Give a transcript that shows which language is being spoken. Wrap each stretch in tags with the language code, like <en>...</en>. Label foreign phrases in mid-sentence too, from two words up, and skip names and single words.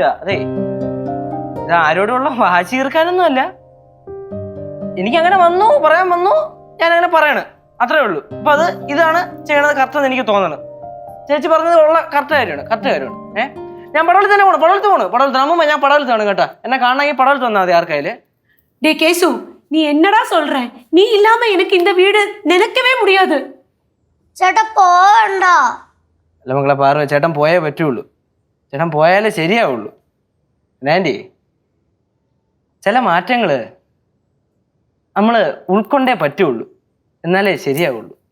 <ml>അതെ, ഇത് ആരോടുള്ള വാശി തീർക്കാനൊന്നും അല്ല. എനിക്കങ്ങനെ പറയാൻ വന്നു, ഞാൻ അങ്ങനെ പറയണ്, അത്രേ ഉള്ളൂ. അപ്പൊ ഇതാണ് ചെയ്യണത് കറക്റ്റ് എന്ന് എനിക്ക് തോന്നണം. ചേച്ചി പറഞ്ഞത് ഉള്ള കറക്റ്റ് കാര്യമാണ്. ഞാൻ പടവലത്ത് തന്നെ പടവലത്ത് അമ്മ ഞാൻ പടവലത്താണ് കേട്ടാ. എന്നെ കാണണമെങ്കിൽ പടവലത്ത് വന്നാൽ മതി ആർക്കായാലും.</ml> <ta>டே கேசு, நீ என்னடா சொல்ற? நீ இல்லாம எனக்கு இந்த வீடு நினைக்கவே முடியாது.</ta> <ml>ചേട്ടാ പോവണ്ട. അല്ല മക്കളെ പാർവ, ചേട്ടൻ പോയേ പറ്റുള്ളൂ. ചേട്ടൻ പോയാലേ ശരിയാവുള്ളൂ. ആൻറ്റി, ചില മാറ്റങ്ങള് നമ്മള് ഉൾക്കൊണ്ടേ പറ്റുള്ളൂ, എന്നാലേ ശരിയാവുള്ളൂ.</ml>